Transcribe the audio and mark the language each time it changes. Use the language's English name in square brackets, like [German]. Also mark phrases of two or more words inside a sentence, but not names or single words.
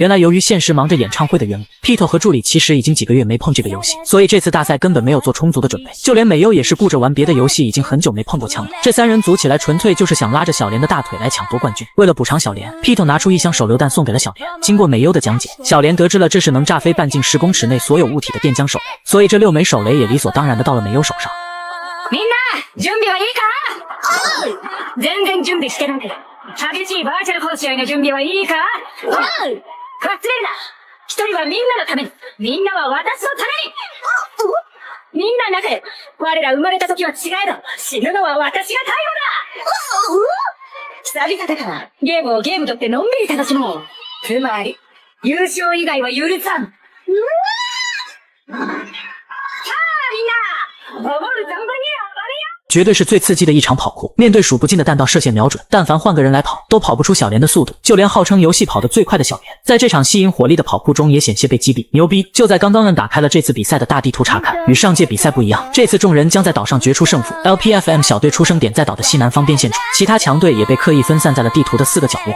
[Chinese] 原来由于现实忙着演唱会的缘故， Pito 和助理其实已经几个月没碰这个游戏，所以这次大赛根本没有做充足的准备，就连美优也是顾着玩别的游戏，已经很久没碰过枪了。这3人组起来纯粹就是想拉着小莲的大腿来抢夺冠军。为了补偿小莲， Pito 拿出1箱手榴弹送给了小莲。经过美优的讲解，小莲得知了这是能炸飞半径10公尺内所有物体的电浆手雷，所以这6枚手雷也理所当然的到了美优手上。 [Japanese] みんな準備はいいか？全然準備してないけど、激しいバーチャル殺し合いの準備はいいか？かすれるな。1人はみんなのために、みんなは私のために。みんな仲良く。我ら生まれた時は違えど、死ぬのは私が最後だ。久々だから、ゲームをゲームとってのんびり楽しもう。つまり、優勝以外は許さん。さあみんな、守る存分に暴れよ。 [Chinese] 绝对是最刺激的一场跑酷，面对数不尽的弹道射线瞄准，但凡换个人来跑，都跑不出小莲的速度。就连号称游戏跑得最快的小莲，在这场吸引火力的跑酷中也险些被击毙。牛逼！就在刚刚打开了这次比赛的大地图查看，与上届比赛不一样，这次众人将在岛上决出胜负。LPFM 小队出生点在岛的西南方边线处，其他强队也被刻意分散在了地图的4个角落。